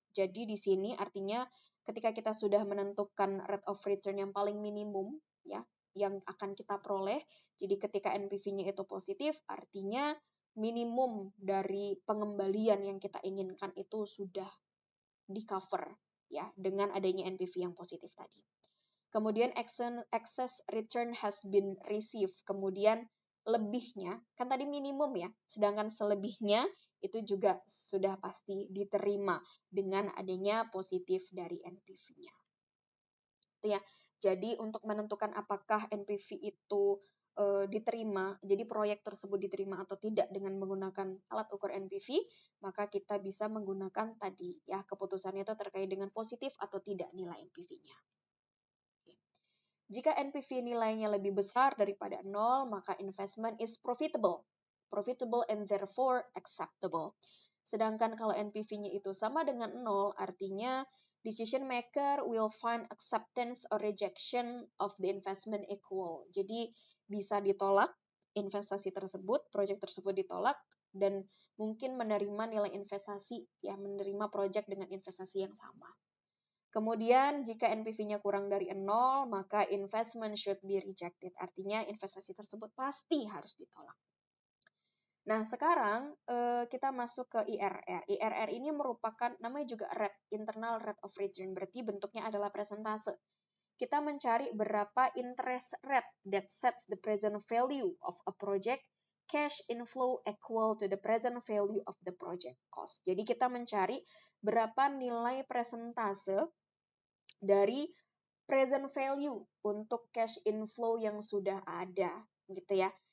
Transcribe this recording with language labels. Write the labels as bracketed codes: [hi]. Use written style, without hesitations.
[id] Jadi di sini artinya ketika kita sudah menentukan rate of return yang paling minimum ya, yang akan kita peroleh. Jadi ketika NPV-nya itu positif, artinya minimum dari pengembalian yang kita inginkan itu sudah di-cover ya dengan adanya NPV yang positif tadi. Kemudian [en] excess return has been received. [id] Kemudian lebihnya, kan tadi minimum ya, sedangkan selebihnya itu juga sudah pasti diterima dengan adanya positif dari NPV-nya. Itu ya. Jadi untuk menentukan apakah NPV itu diterima, jadi proyek tersebut diterima atau tidak dengan menggunakan alat ukur NPV, maka kita bisa menggunakan tadi ya keputusannya itu terkait dengan positif atau tidak nilai NPV-nya. Jika NPV nilainya lebih besar daripada 0, maka [en] investment is profitable. Profitable and therefore acceptable. [id] Sedangkan kalau NPV-nya itu sama dengan 0, artinya [en] decision maker will find acceptance or rejection of the investment equal. [id] Jadi bisa ditolak investasi tersebut, proyek tersebut ditolak, dan mungkin menerima nilai investasi, ya menerima proyek dengan investasi yang sama. Kemudian jika NPV-nya kurang dari 0, maka [en] investment should be rejected. [id] Artinya investasi tersebut pasti harus ditolak. Nah, sekarang kita masuk ke IRR. IRR ini merupakan, namanya juga rate, internal rate of return. Berarti bentuknya adalah persentase. Kita mencari berapa [en] interest rate that sets the present value of a project, cash inflow equal to the present value of the project cost. [id] Jadi kita mencari berapa nilai persentase dari present value untuk cash inflow yang sudah ada, gitu ya.